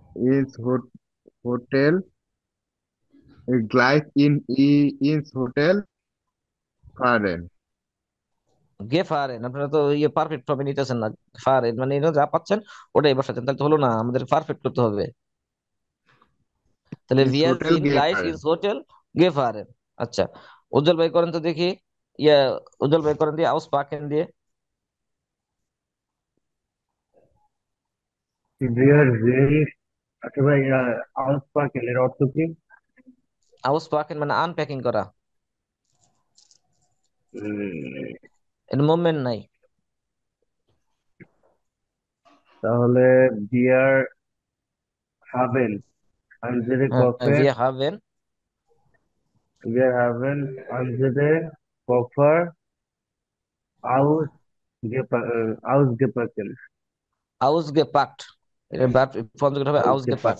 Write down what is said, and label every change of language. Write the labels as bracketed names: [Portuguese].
[German] ins hotel, gleich ins hotel fahren. [Bangla] গেফারেন, আপনারা তো ইয়ে পারফেক্ট ফর্মে নিতেছেন না। ফারেন মানে এটা যা পাচ্ছেন ওটাই বসাচ্ছেন, তাহলে তো হলো না, আমাদের পারফেক্ট করতে হবে। তাহলে [German] Ins ভিয়া hotel জিন গ্লাইস gefahren. [Bangla] Is hotel গেফারেন। আচ্ছা, উজ্জ্বল ভাই করেন তো দেখি। ইয়া, উজ্জ্বল ভাই করেন দিয়ে, আউস পাকেন দিয়ে। [German] Wir sind, [Bangla] আচ্ছা ভাই, আউসপাকেল এর অর্থ কি? আউস পাকেন মানে আনপ্যাকিং করা, উম, এর মুভমেন্ট নাই। তাহলে [German] wir haben unsere Koffer, ভিয়া হাভেন wir haben unsere Koffer ausgepackt. [Bangla] আউস গেপাক্ট, এটা ভার্ব কনজুগেট হবে আউস গেপাক্ট।